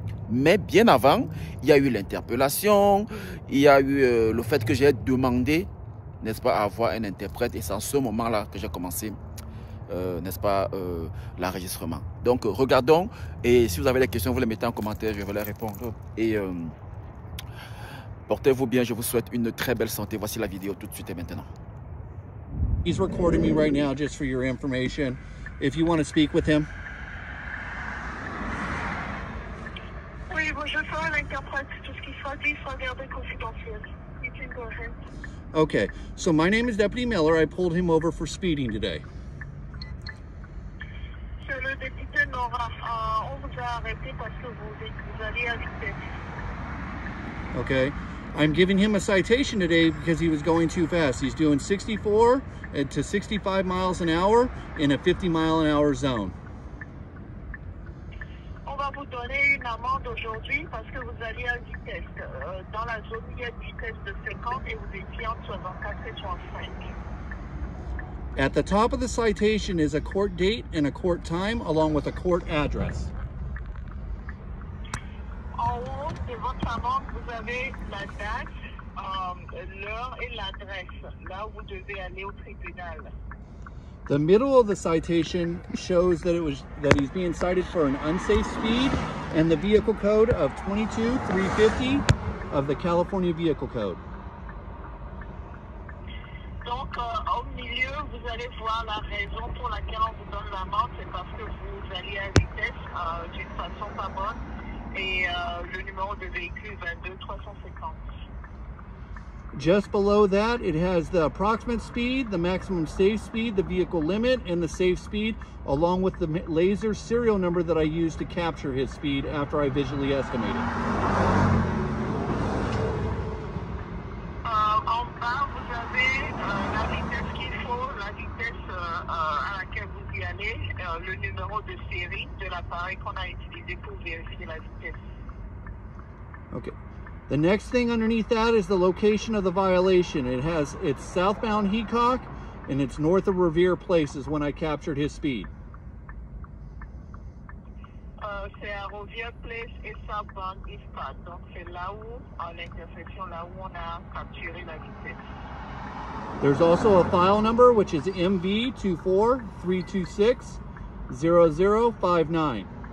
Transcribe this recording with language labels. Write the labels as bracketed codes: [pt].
[fr] Mais bien avant, il y a eu l'interpellation, il y a eu le fait que j'ai demandé, n'est-ce pas, à avoir un interprète. Et c'est en ce moment-là que j'ai commencé, n'est-ce pas, l'enregistrement. Donc regardons, et si vous avez des questions, vous les mettez en commentaire, je vais les répondre. Et portez-vous bien, je vous souhaite une très belle santé. Voici la vidéo tout de suite et maintenant. [en] He's recording me right now just for your information. If you want to speak with him. [fr] Oui, bon, je ferai l'interprète. Tout ce qui sera dit sera gardé confidentiel. [en] You can go ahead. Okay, so my name is Deputy Miller. I pulled him over for speeding today. [fr] C'est le député Nora. On vous a arrêté parce que vous alliez à vitesse. [en] Okay, I'm giving him a citation today because he was going too fast. He's doing 64 to 65 miles an hour in a 50-mile-an-hour zone. [fr] On va vous donner une amende aujourd'hui parce que vous alliez à vitesse. Dans la zone, il y a une vitesse de 50 et vous étiez entre 64 et 65. [en] At the top of the citation is a court date and a court time along with a court address. [fr] En haut de votre amende, vous avez la date, l'heure et l'adresse, là où vous devez aller au tribunal. [en] The middle of the citation shows that he's being cited for an unsafe speed and the vehicle code of 22350 of the California Vehicle Code. [fr] Donc, au milieu, vous allez voir la raison pour laquelle on vous donne l'amende, c'est parce que vous allez à vitesse d'une façon pas bonne et le numéro de véhicule 22350. [en] Just below that, it has the approximate speed, the maximum safe speed, the vehicle limit, and the safe speed, along with the laser serial number that I used to capture his speed after I visually estimated. [fr] En bas, vous avez la vitesse qu'il faut, la vitesse à laquelle vous y allez, le numéro de série de l'appareil qu'on a utilisé pour vérifier la vitesse. [en] Okay. The next thing underneath that is the location of the violation. It's southbound Heacock and it's north of Revere Places when I captured his speed. [fr] C'est à Revere Place et southbound Heacock. Donc c'est là où, à l'intersection, là où on a capturé la vitesse. [en] There's also a file number which is MV243260059.